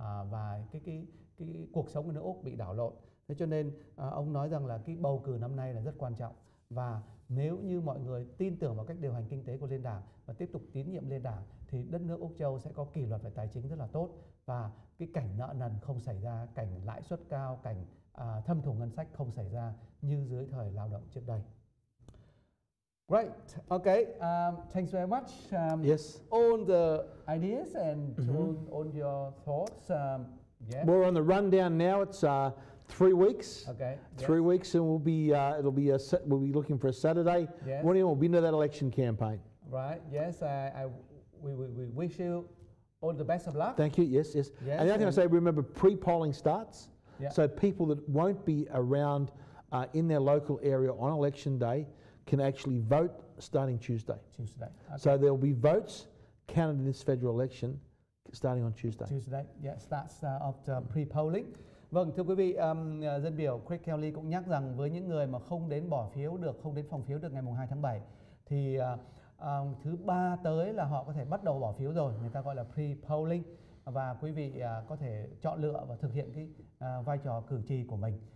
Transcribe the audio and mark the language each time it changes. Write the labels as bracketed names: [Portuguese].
[Vietnamese] Và cái cuộc sống của nước Úc bị đảo lộn. Thế cho nên ông nói rằng là cái bầu cử năm nay là rất quan trọng, và nếu như mọi người tin tưởng vào cách điều hành kinh tế của Liên Đảng và tiếp tục tín nhiệm Liên Đảng thì đất nước Úc Châu sẽ có kỷ luật về tài chính rất là tốt, và cái cảnh nợ nần không xảy ra, cảnh lãi suất cao, cảnh thâm thủng ngân sách không xảy ra như dưới thời Lao Động trước đây. [English] Great. Okay. Thanks very much. Yes. All the ideas and all your thoughts. Yeah. We're on the rundown now. It's 3 weeks. Okay. 3 weeks, and we'll be looking for a Saturday morning. We'll be into that election campaign. Right. Yes. We wish you all the best of luck. Thank you. Yes. Yes. And the other thing I say, remember, pre-polling starts. Yeah. So people that won't be around in their local area on election day can actually vote starting Tuesday. Okay. So there will be votes counted in this federal election starting on Tuesday. Starts after pre-polling. [Vietnamese] Vâng, thưa quý vị, dân biểu Craig Kelly cũng nhắc rằng với những người mà không đến bỏ phiếu được, không đến phòng phiếu được ngày 2 tháng 7 thì thứ Ba tới là họ có thể bắt đầu bỏ phiếu rồi, người ta gọi là pre-polling, và quý vị có thể chọn lựa và thực hiện cái vai trò cử tri của mình.